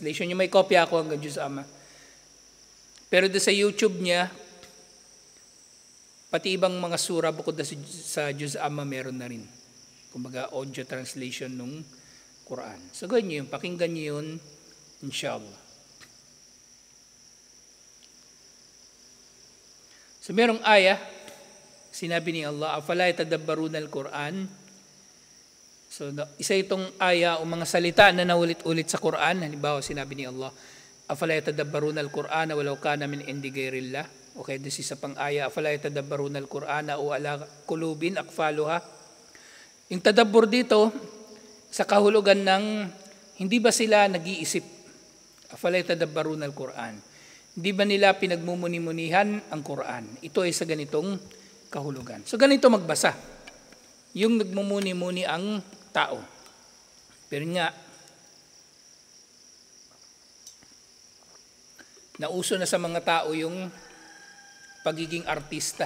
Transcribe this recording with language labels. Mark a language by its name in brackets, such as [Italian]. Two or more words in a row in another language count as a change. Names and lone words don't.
[Filipino] Yung may kopya ako hanggang Juz Amma. Pero doon sa YouTube niya, pati ibang mga sura bukod sa Juz Amma meron na rin. Kumbaga [English] audio translation [Filipino] ng Quran. So gawin niyo yun, pakinggan niyo yun, inshallah. So merong aya, sinabi ni Allah, [Arabic] أفلا يتدبرون القرآن. [Filipino] So isa itong aya o mga salita na naulit-ulit sa Quran. Halimbawa sinabi ni Allah, [Arabic] أفلا يتدبرون القرآن ولو كان من عند غير الله. [English] Okay, this is [Filipino] pang aya, [Arabic] أفلا يتدبرون القرآن أم على قلوب أقفالها. [Filipino] Yung tadabbur dito sa kahulugan ng hindi ba sila nag-iisip? [Arabic] أفلا يتدبرون القرآن. [Filipino] Hindi ba nila pinagmumuni-munihan ang Quran? Ito ay sa ganitong kahulugan. So ganito magbasa. Yung nagmumuni-muni ang tao. Pero nga, nauso na sa mga tao yung pagiging artista.